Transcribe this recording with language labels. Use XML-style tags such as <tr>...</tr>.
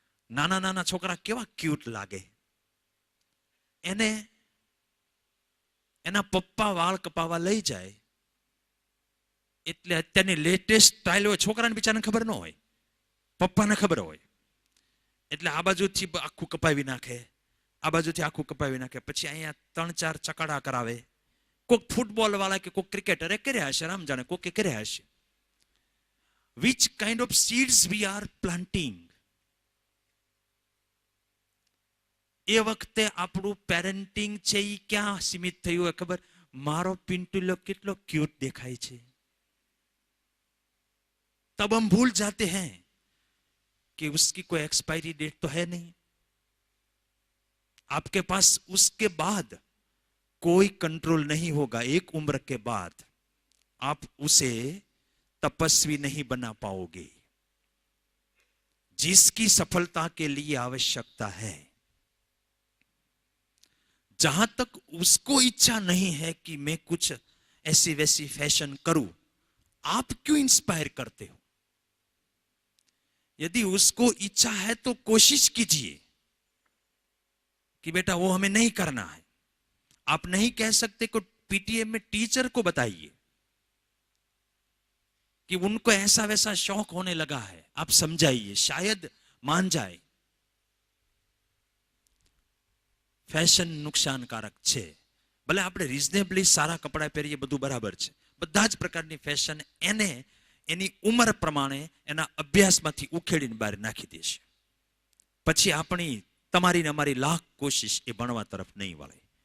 <gu>નાના નાના છોકરા કેવા ક્યુટ લાગે, એને એના પપ્પા વાળ કપાવા લઈ જાય એટલે અત્યારની લેટેસ્ટ સ્ટાઇલ હોય, છોકરાને બિચારાને ખબર ન હોય, પપ્પાને ખબર હોય, એટલે આ બાજુથી આખું કપાવી નાખે, આ બાજુથી આખું કપાવી નાખે, પછી અહીંયા 3-4 ચકડા કરાવે. કોઈક ફૂટબોલ વાળા કે કોઈક ક્રિકેટરે કર્યા હશે, રામ જાણે કોકે કર્યા હશે.</gu> <en>Which kind of seeds we are planting?</en> <gu>એ વખતે આપણું પેરેન્ટિંગ છે એ ક્યાં સીમિત થયું હોય ખબર? મારો પિન્ટુલો કેટલો ક્યુટ દેખાય છે,</gu> <hi>तब हम भूल जाते हैं कि उसकी कोई एक्सपायरी डेट तो है नहीं. आपके पास उसके बाद कोई कंट्रोल नहीं होगा. एक उम्र के बाद आप उसे तपस्वी नहीं बना पाओगे. जिसकी सफलता के लिए आवश्यकता है, जहां तक उसको इच्छा नहीं है कि मैं कुछ ऐसी वैसी फैशन करूं, आप क्यों इंस्पायर करते हो? यदि उसको इच्छा है तो कोशिश कीजिए कि बेटा वो हमें नहीं करना है. आप नहीं कह सकते कि पीटीएम में टीचर को बताइए कि उनको ऐसा वैसा शौक होने लगा है, आप समझाइए, शायद मान जाए.</hi> <gu>ફેશન નુકસાનકારક છે. ભલે આપણે રિઝનેબલી સારા કપડાં પહેરીએ, બધું બરાબર છે, બધા જ પ્રકારની ફેશન એને એની ઉંમર પ્રમાણે એના અભ્યાસમાંથી ઉખેડીને બહાર નાખી દેશે. પછી આપણી, તમારી ને અમારી લાખ કોશિશ એ ભણવા તરફ નહીં વળે.</gu>